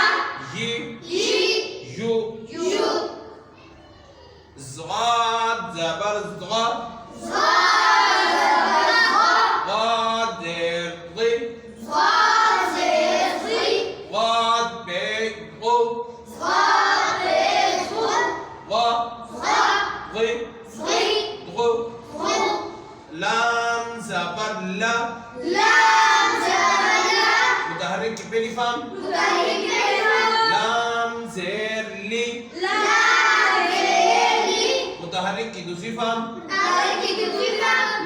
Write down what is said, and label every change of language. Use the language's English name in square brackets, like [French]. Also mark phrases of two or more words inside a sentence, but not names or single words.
[Urdu] یہ ی یو یو ضاد زبر ضا ضاد زبر ضا ضاد زیر ضی ضاد زیر ضی ضاد پیش غو ضاد پیش غو ضا ضا ضی ضی غو غو لام زبر لا لام زبر لا متحرک کی پہلی فارم متحرک کی پہلی فارم لام زیر لی لام زیر لی متحرک کی دوسری فارم متحرک کی دوسری فارم